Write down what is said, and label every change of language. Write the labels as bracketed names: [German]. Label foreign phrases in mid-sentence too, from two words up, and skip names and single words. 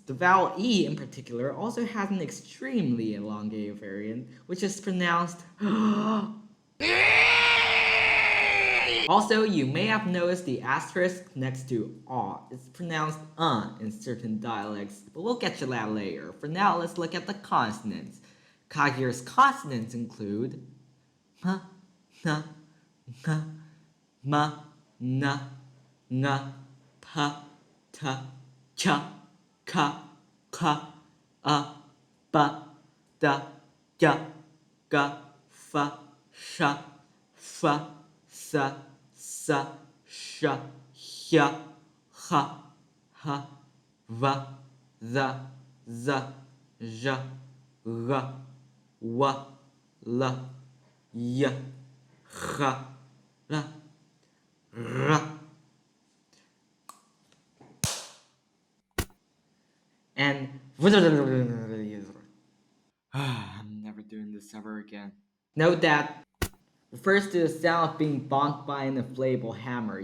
[English] The vowel E in particular also has an extremely elongated variant, which is pronounced Also, you may have noticed the asterisk next to A. It's pronounced in certain dialects, but we'll get to that later. For now, let's look at the consonants. CAQ IR's consonants include ma, na, nga, ma, na, nga, pa, ta, cha, ka, ba, da, ya, ga, fa, sha, fa, sa, sha, hya, ha, va, za, zha, ga, wa, la, ya, ha, la, ra. And I'm never doing this ever again. Note that refers to the sound of being bonked by an inflatable hammer.